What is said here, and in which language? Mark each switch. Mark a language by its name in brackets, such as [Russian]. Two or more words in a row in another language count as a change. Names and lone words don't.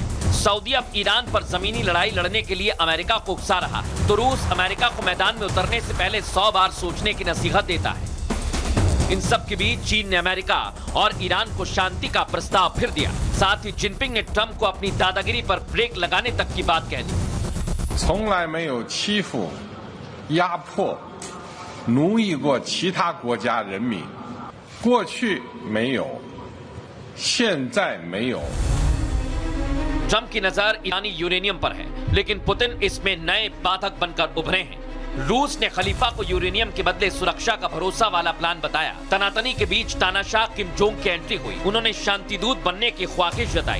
[Hindi] सऊदी अब ईरान पर जमीनी लड़ाई लड़ने के लिए अमेरिका को उकसा रहा है, तो रूस अमेरिका को मैदान में उतरने से पहले 100 बार सोचने की नसीहत देता है। इन सब के बीच चीन ने अमेरिका और ईरान को शांति का प्रस्ताव फिर दिया। साथ ही जिनपिंग ने ट्रंप को अपनी दादागिरी पर ब्रेक लगाने तक की बात कह दी। [Chinese] 从来没有欺负、压迫、奴役过其他国家人民，过去没有，现在没有。 [Hindi] ट्रंप की नजर ईरानी यूरेनियम पर है, लेकिन पुतिन इसमें नए बाधक बनकर उभरे हैं। रूस ने खलीफा को यूरेनियम के बदले सुरक्षा का भरोसा वाला प्लान बताया। तनातनी के बीच तानाशाह किम जोंग की एंट्री हुई। उन्होंने शांति दूत बनने की ख्वाहिश जताई।